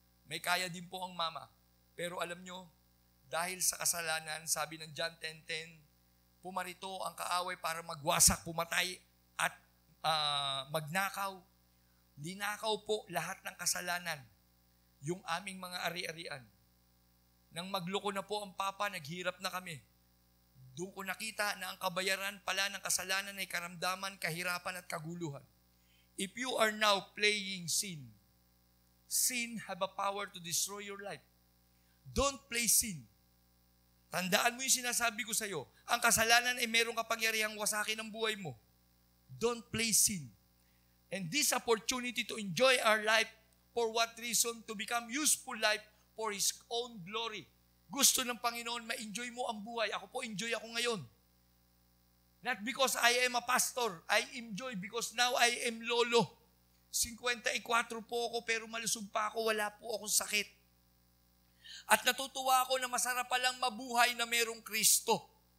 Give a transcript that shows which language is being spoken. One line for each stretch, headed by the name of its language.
Filipino: May kaya din po ang mama. Pero alam nyo, dahil sa kasalanan, sabi ng John 10:10, pumarito ang kaaway para magwasak, pumatay at magnakaw. Linakaw po lahat ng kasalanan, yung aming mga ari-arian. Nang magloko na po ang papa, naghirap na kami. Doon ko nakita na ang kabayaran pala ng kasalanan ay karamdaman, kahirapan at kaguluhan.
English: If you are now playing sin, sin have a power to destroy your life. Don't play sin.
Filipino: Tandaan mo yung sinasabi ko sa iyo. Ang kasalanan ay merong kapangyarihang wasakin ang buhay mo.
English: Don't play sin. And this opportunity to enjoy our life, for what reason? To become useful life for His own glory.
Filipino: Gusto ng Panginoon, ma-enjoy mo ang buhay. Ako po, enjoy ako ngayon.
English: Not because I am a pastor. I enjoy because now I am lolo.
Filipino: 54 po ako, pero malusog pa ako. Wala po akong sakit. At natutuwa ako na masarap palang mabuhay na merong Kristo.